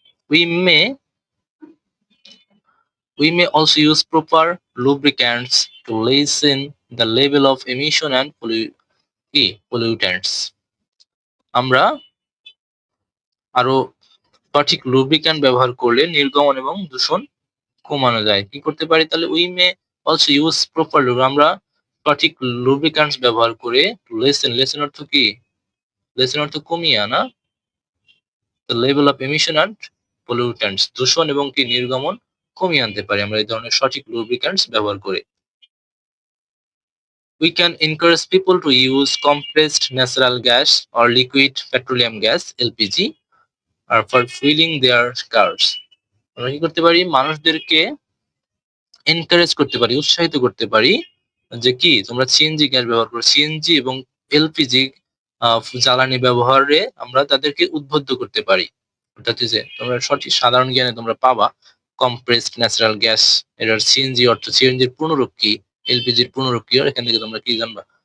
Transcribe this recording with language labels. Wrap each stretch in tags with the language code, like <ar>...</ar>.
<en>we may we may also use proper lubricants to lessen the level of emission and pollutants.</en> <bn>আমরা আরো সঠিক lubricant ব্যবহার করলে নির্গমন এবং দূষণ কমানো যায়। কি করতে পারি তাহলে?</bn> <en>we may also use proper</en> <bn>আমরা সঠিক লুব্রিক্যান্টস ব্যবহার করে লেসেন অর্থ কি? লেসেন অর্থ কমিয়ে আনা</bn> <en>the level of emission and pollutants,</en> <bn>দূষণ এবং কি নির্গমন কমিয়ে আনতে পারি আমরা এই ধরনের সঠিক লুব্রিক্যান্টস ব্যবহার করে।</bn> <en>We can encourage people to use compressed natural gas or liquid petroleum gas LPG or for fueling their cars.</en> <bn>আমরা কি করতে পারি? মানুষদেরকে এনকারেজ করতে পারি, উৎসাহিত করতে পারি যে কি তোমরা সিএনজি গ্যাস ব্যবহার করো, সিএনজি এবং এলপিজি জ্বালানি ব্যবহারে আমরা তাদেরকে উদ্বুদ্ধ করতে পারি। অর্থাৎ যে তোমরা সঠিক সাধারণ জ্ঞানে তোমরা পাবা কম্প্রেসড ন্যাচারাল গ্যাস, এটার সিএনজি অর্থ সিএনজির পূর্ণরূপ কি, এলপিজির পূর্ণরূপ কি, এখান থেকে তোমরা কি জানবা?</bn>